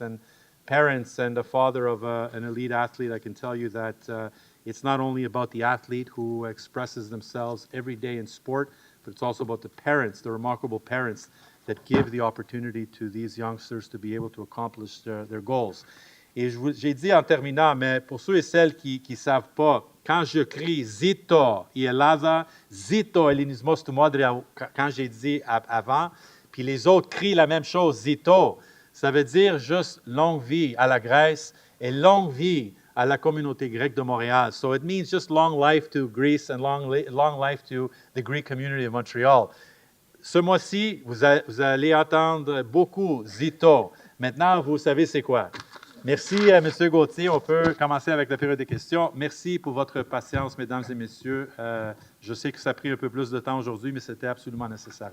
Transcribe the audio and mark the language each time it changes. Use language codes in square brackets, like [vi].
[en] And parents and the father of an elite athlete, I can tell you that it's not only about the athlete who expresses themselves every day in sport, but it's also about the parents, the remarkable parents that give the opportunity to these youngsters to be able to accomplish their goals. [fr] Et j'ai dit en terminant, mais pour ceux et celles qui ne savent pas, quand je crie Zito et Elada, Zito Elinismos Tumadria, quand j'ai dit avant, puis les autres crient la même chose, Zito, ça veut dire juste longue vie à la Grèce et longue vie à la communauté grecque de Montréal. [en] So it means just long life to Greece and long life to the Greek community of Montreal. [fr] ce mois-ci, vous allez entendre beaucoup Zito. Maintenant, vous savez c'est quoi. Merci, M. Gauthier. On peut commencer avec la période des questions. Merci pour votre patience, mesdames et messieurs. Je sais que ça a pris un peu plus de temps aujourd'hui, mais c'était absolument nécessaire.